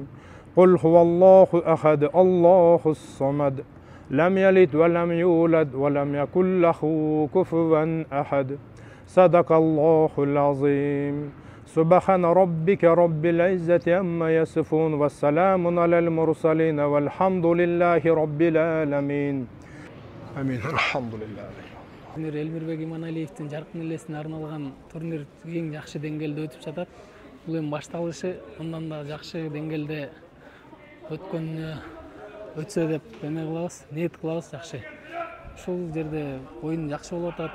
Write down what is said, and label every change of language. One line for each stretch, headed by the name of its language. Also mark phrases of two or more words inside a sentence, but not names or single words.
Arabic: قل هو الله أحد الله الصمد لم يلد ولم يولد ولم يكن له كفوا أحد. صدق الله العظيم. سبحان ربك رب العزة عما يصفون والسلام على المرسلين والحمد لله رب العالمين. آمين. الحمد لله.
Kyrgyz: Элмирбек Иманалиевдин жаркын элесине арналган турнир эң жакшы деңгээлде өтүп жатат. Бул эми башталышы, мындан да жакшы деңгээлде өтсө деп эме кылабыз, ниет кылабыз жакшы. Ушул жерде оюн жакшы болуп атат.